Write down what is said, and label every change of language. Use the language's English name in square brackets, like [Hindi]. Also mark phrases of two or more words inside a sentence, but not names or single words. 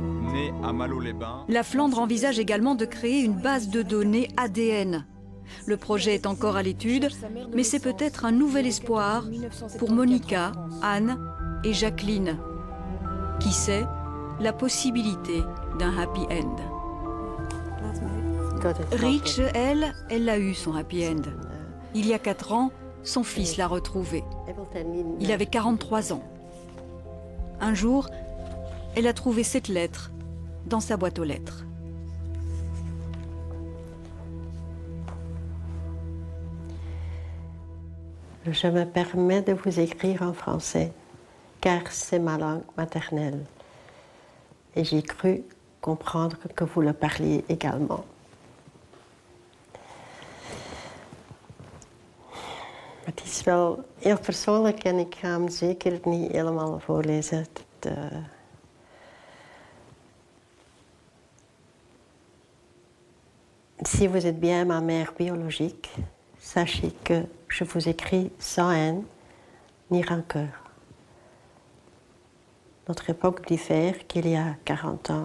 [French] Né à Malo-les-Bains. La Flandre envisage également de créer une base de données ADN. Le projet est encore à l'étude, mais c'est peut-être un nouvel espoir pour Monica, Anne et Jacqueline. Qui sait, la possibilité d'un [English] happy end. [French] Rich, elle a eu son [English] happy end. [French] Il y a 4 ans, son fils l'a retrouvé. Il avait 43 ans. Un jour, elle a trouvé cette lettre dans sa boîte aux lettres. Je me permets de vous écrire en français, car c'est ma langue maternelle. Et j'ai cru comprendre que vous le parliez également. [Dutch] Het is wel heel persoonlijk en ik ga hem zeker niet helemaal voorlezen. [French] Si vous êtes bien ma mère biologique, sachez que je vous écris sans haine ni rancœur. Notre époque diffère qu'il y a 40 ans.